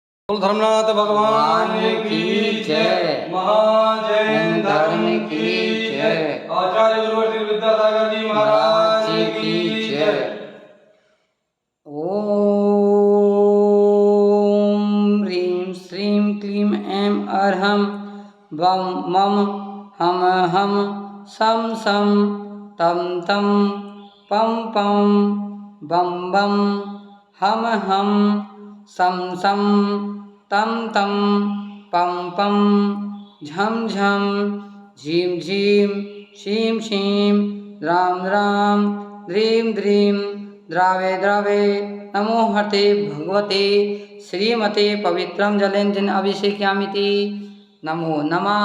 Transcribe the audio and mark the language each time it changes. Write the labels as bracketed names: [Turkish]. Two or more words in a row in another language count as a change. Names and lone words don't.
[Hindi] बोल धर्मनाथ भगवान की जय। महाजैन धर्म की जय। आचार्य गुरु श्री विद्यासागर जी महाराज की जय। [Sanskrit] ओम ह्रीं श्रीं क्लीं ऐं अर्हं वं मं हम हम सं सं तं तं पं पं बं बं हम हम सं सं तं तं पं पं झं झं झीं झीं शीं शीं रां रां द्रीं द्रीं द्रावे द्रावे नमो हते भगवते श्रीमते पवित्रं जलेन जिन अभिषेक्यामिति नमो नमः।